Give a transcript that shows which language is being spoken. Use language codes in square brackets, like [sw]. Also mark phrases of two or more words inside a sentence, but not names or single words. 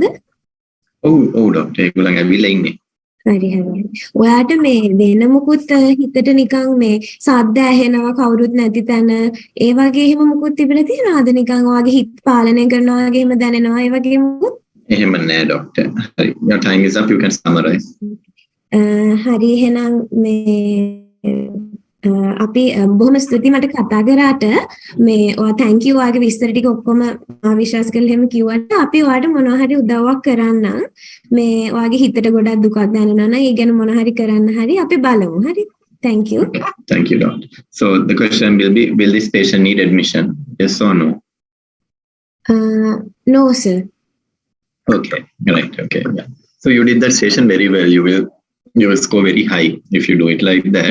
[si] ඔව් ડોක්ටර් ඒගොල්ලන් ඇවිල්ලා ඉන්නේ. හරි. ඔයාට මේ වෙන මොකුත් හිතට නිකන් මේ සද්ද ඇහෙනවා කවුරුත් නැති තැන ඒ වගේ එහෙම මොකුත් තිබිලා තියෙනවද? නිකන් ඔයාගේ හිත පාලනය කරනවා වගේ එහෙම දැනෙනවා ඒ වගේ මොකුත්? එහෙම නෑ ડોක්ටර්. හරි. [en] your time is up, you can summarize. [si] හරි එහෙනම් මේ අපි බොහොම ස්තුතියි මට කතා කරාට. මේ ඔයා [en] thank you [si] ඔයාගේ විස්තර ටික ඔක්කොම විශ්වාස කරලා එහෙම කිව්වට අපි ඔයාට මොනවා හරි උදව්වක් කරන්න. මේ ඔයාගේ හිතට ගොඩක් දුකක් දැනෙනවා නම් ඒ ගැන මොනවා හරි කරන්න හරි අපි බලමු. හරි. [en] Thank you. Thank you, doctor. So the question will be, will this patient need admission? Yes or no? No, sir. Okay, right. Okay, yeah. So you did that session very well. You will score very high if you do it like that.